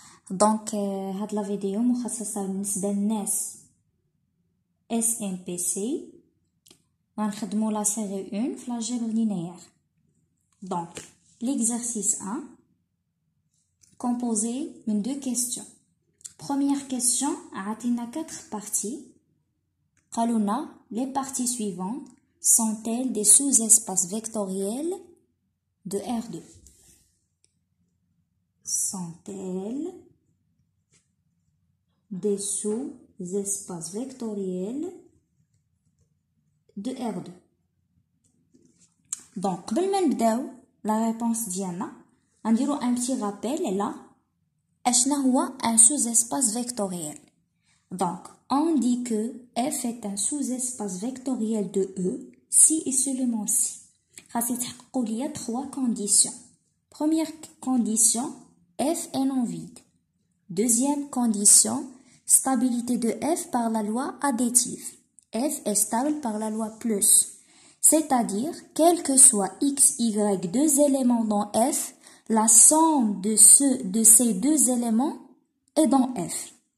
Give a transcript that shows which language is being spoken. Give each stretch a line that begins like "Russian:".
Arabic: دونك هاد لا فيديو مخصصه بالنسبه للناس SMPC. غنخدموا
French: لا série 1 في l'algèbre linéaire. Donc l'exercice 1 composé de deux questions. Première question,
Arabic: عطينا
French: 4 parties.
Arabic: قالونا
French: les parties suivantes sont-elles des sous-espaces vectoriels de R2? Sont-elles des sous-espaces vectoriels de R2? Donc,
Arabic: قبل ما نبداو
French: la réponse
Arabic: ديالنا غنديرو
French: un petit rappel là.
Arabic: اشنا هو
French: un sous-espace vectoriel? Donc, on dit que F est un sous-espace vectoriel de E si et seulement si.
Arabic: خاص يتحققوا ليا 3 conditions.
French: Première condition, F est non vide. Deuxième condition, stabilité de F par la loi additive. F est stable par la loi plus. C'est-à-dire, quel que soit x, y, deux éléments dans F, la somme de ces deux éléments est dans F.